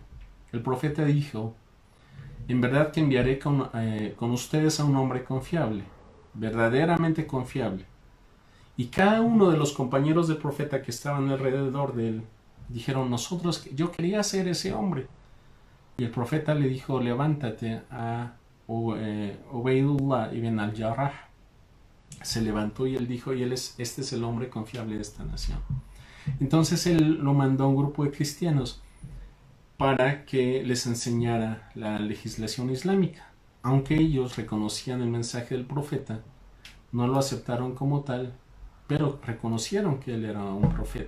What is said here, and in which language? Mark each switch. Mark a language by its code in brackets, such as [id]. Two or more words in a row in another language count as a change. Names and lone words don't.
[es] El profeta dijo, en verdad que enviaré con ustedes a un hombre confiable, verdaderamente confiable. Y cada uno de los compañeros del profeta que estaban alrededor de él dijeron, yo quería ser ese hombre. Y el profeta le dijo, levántate a Ubaydullah ibn al-Jarrah. Se levantó y él dijo, este es el hombre confiable de esta nación. Entonces él lo mandó a un grupo de cristianos para que les enseñara la legislación islámica. Aunque ellos reconocían el mensaje del profeta, no lo aceptaron como tal, pero reconocieron que él era un profeta.